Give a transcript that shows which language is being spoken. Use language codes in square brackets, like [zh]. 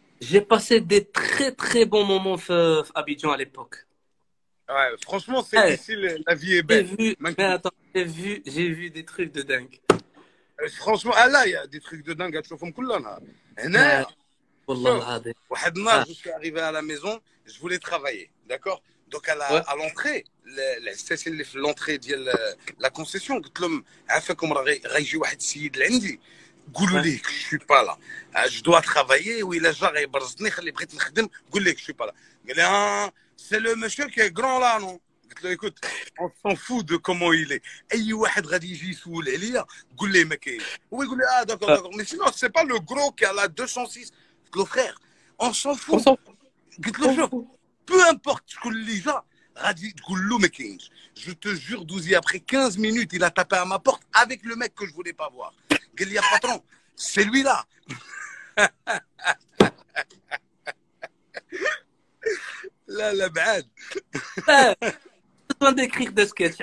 [fr] J'ai passé des très très bons moments à Abidjan à l'époque. Ouais, franchement, c'est ici, la vie est belle. Mais attends, j'ai vu des trucs de dingue. Franchement, là, il y a des trucs de dingue à [ar] تشوفهم كل نهار. هنا والله العظيم. واحد النهار [fr] je suis arrivé à la maison, je voulais travailler, d'accord? Donc à l'entrée, [ar] العساسين اللي في [fr] l'entrée [ar] ديال [fr] la concession [ar] قلت لهم عافاكم راه غيجي واحد السيد لعندي قولوا ليه [fr] que je suis pas là. Je dois travailler [ar] وإلا جا غيبرزني خلي بغيت نخدم قول ليه [fr] que je suis pas là. [ar] قال لي [fr] c'est le monsieur qui est grand là non. [ar] قلت له [fr] écoute on s'en fout de comment il est. [ar] اي واحد غادي يجي يسول عليا قول ليه ما كاينش، هو يقول لي [fr] داكور مي سينو سي با لو غرو كي على [ar] 206. قلت له [fr] frère on s'en fout. [ar] قلت له شوف [fr] peu importe [ar] شكون اللي جا غادي تقول له ما كاينش. [fr] Je te jure Douzi, après 15 minutes il a tapé à ma porte avec le mec que je voulais pas voir. [ar] قال لي [fr] patron c'est lui là. [ar] لا بعاد. [fr] besoin d'écrire des sketchs.